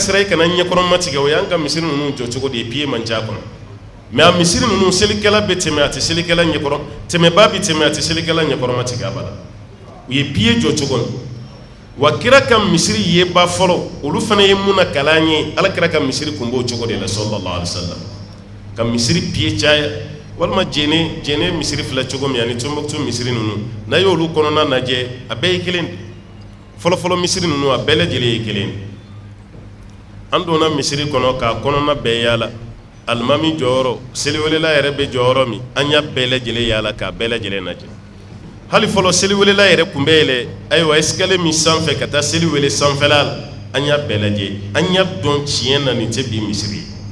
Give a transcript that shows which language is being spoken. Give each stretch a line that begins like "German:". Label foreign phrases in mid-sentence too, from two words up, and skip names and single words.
Bambara: sira i kana ɲɛkɔrɔ matigɛ o y'an ka misiri ninnu jɔ cogo de ye pied man ca kɔnɔ mais a misiri ninnu selikɛla bɛ tɛmɛ a tɛ selikɛla ɲɛkɔrɔ tɛmɛbaa bɛ tɛmɛ a tɛ selikɛla ɲɛkɔrɔ matigɛ a bala u ye pied jɔ cogo min wa kira ka misiri yeba fɔlɔ olu fana ye mun na kalan ye ala kira ka misiri kun b'o cogo de la
Arabic: صلى الله عليه وسلم
Bambara: ka misiri pied caya walima jene misiri fila cogo min ani Tombouctou misiri ninnu n'a y'olu kɔnɔna lajɛ a bɛɛ ye kelen de fɔlɔfɔlɔ misiri ninnu a bɛɛ lajɛlen ye kelen an donna misiri kɔnɔ k'a kɔnɔna bɛɛ yaala alimami jɔyɔrɔ seliwelela yɛrɛ bɛ jɔyɔrɔ min an y'a bɛɛ lajɛlen yaala k'a bɛɛ lajɛlen lajɛ hali fɔlɔ seliwelela yɛrɛ kun bɛ yɛlɛ ayiwa escalier min sanfɛ ka taa seliwele sanfɛla la an y'a bɛɛ lajɛ an y'a dɔn tiɲɛ na nin tɛ bi misiri ye